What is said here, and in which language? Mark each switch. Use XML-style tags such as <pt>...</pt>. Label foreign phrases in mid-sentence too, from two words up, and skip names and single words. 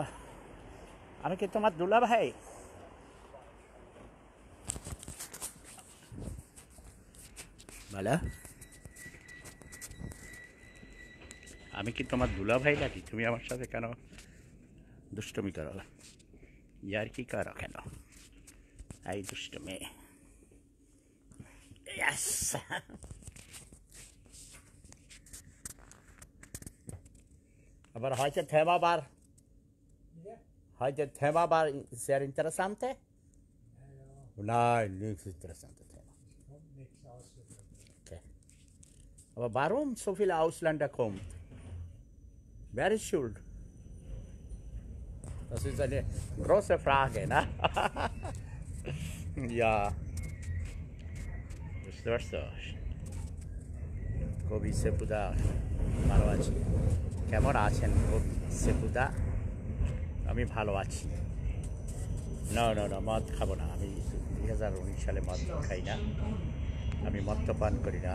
<bn>আমি কি তোমার দুলা ভাই? বলো, আমি কি তোমার দুলা ভাই নাকি? তুমি আমার সাথে কেন দুষ্টমি করো, ইয়ার কি করো কেন? এই দুষ্ট মেয়ে। Yes.</bn> <de>Aber heute Thema war sehr interessant. Nein, nichts interessantes Thema. Okay. Aber warum so viele Ausländer kommen? Wer ist schuld? Das ist eine große Frage, ne? Ja.</de> <bn>বুঝতে পারছো? কবি সেপুদা ভালো আছি। কেমন আছেন কবি সেপুদা? আমি ভালো আছি। না না না, মদ খাবো না। আমি 2019 সালে মদ খাই না, আমি মদ্যপান করি না।</bn>